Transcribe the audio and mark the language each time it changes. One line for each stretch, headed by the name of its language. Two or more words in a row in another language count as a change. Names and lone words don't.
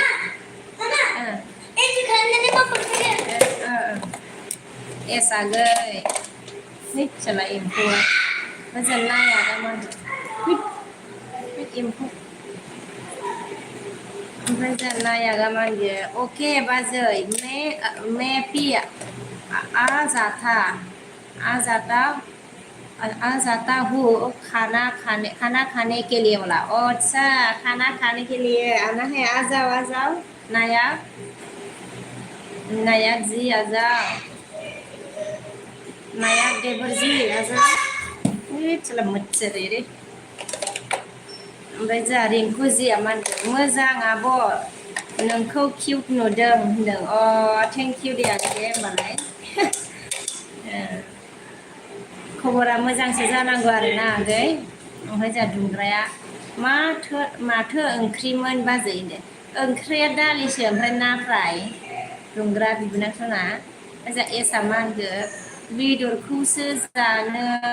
Bodo: एस आगै मिथियाला एम्फौआ मोजां नाया दा मा एम्फौ ओमफ्राय जों नायागा मा होनगो अके
Hindi: बाजै मैं भी आ जाता आ जाता आ जाता हूँ खाना खाने के लिए बोला अच्छा खाना खाने के लिए आना है आ जाओ नायक जी आ जाओ नायक देवर जी आ जाओ चला मच्छर रे
Bodo: ओमफ्राय जोंहा रिंकु जिया मा होनदों मोजां आब' नोंखौ किउट नुदों होनदों अ
English: thank you
Bodo: दे आगै दे होमबालाय खबरा मोजांसो जानांगौ आरोना आगै ओमफ्राय जोंहा दुंग्राया माथो ओंख्रिमोन बाजै होनदों ओंख्रिया दालिसो ओमफ्राय ना फ्राय दुंग्रा बिबोनां सना ओमफ्राय जोंहा एसआ मा होनगो बेदरखौसो जानो